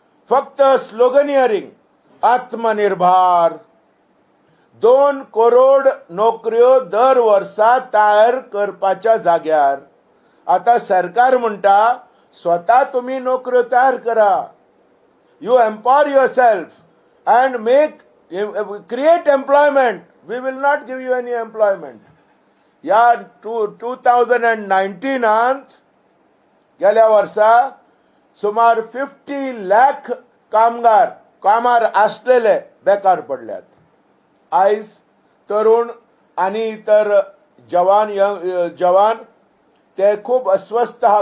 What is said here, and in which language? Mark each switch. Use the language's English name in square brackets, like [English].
[Konkani] फक्त स्लोगनियरिंग, आत्मनिर्भर, 2 करोड नोकऱ्यो दर वर्सा तयार करपाच्या जाग्यार आता सरकार म्हणटा स्वतः तुम्ही नोकऱ्यो तयार करा. [English] you empower yourself and create employment. We will not give you any employment. [Konkani] या 2019 गेल्या वर्सा सुमार 50 लाख कामार आसलेले बेकार पडल्यात. आयज तरुण आणि इतर जवान ते खूब अस्वस्थ आहा.